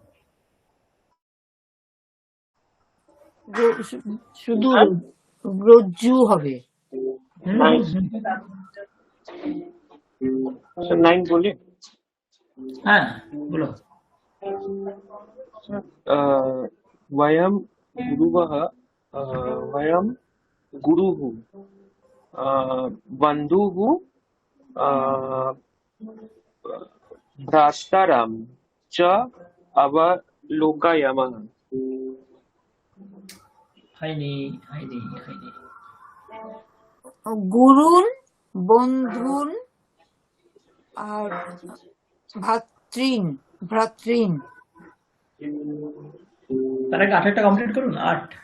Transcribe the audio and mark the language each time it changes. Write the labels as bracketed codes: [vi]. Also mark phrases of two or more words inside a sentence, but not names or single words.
[bn] শুধু স্যার রজ্জু হবে। হুম, নাইন, হুম, হুম। স্যার 9 बोले। হ্যাঁ, বলো। [sa] सर वयम गुरुवः, वयम गुरुः, बन्धुः, भ्रातारं च अवलोकयामः। [bn] হয়নি, হয়নি। গুরুন, বন্ধুন, আর ভ্রাতৃন। তার আগে 8 কমপ্লিট করুন, 8।